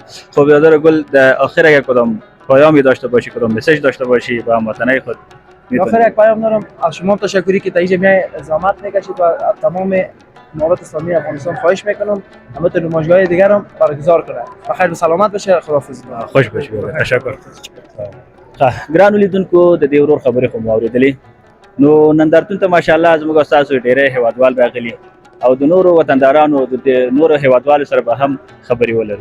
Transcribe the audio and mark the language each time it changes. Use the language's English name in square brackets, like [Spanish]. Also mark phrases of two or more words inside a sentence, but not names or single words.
[Persian] خب برادر گل در آخر اگر کدام پیامی داشته باشی، کدام مسیج داشته باشی با هموطنای خود؟ آخر یک پیام دارم از شما تشکری که تا اینجا میای زحمت میکشید و از تمام امارات اسلامی افغانستان خواهش میکنم همه تو نمایشگاه دیگر هم برگزار کنه. بخیر و سلامت باشه. خداحافظ. خوش باشی. تشکر. [Pashto] ګرانو لیدونکو د دې ورور خبرې خو مو اورېدلې. نو نندارتون ته ماشاءالله زموږ ستاسو ډېری هیوادوال راغلي او د نورو وطندارانو د نورو هیوادوالو سره به هم خبرې ولرو.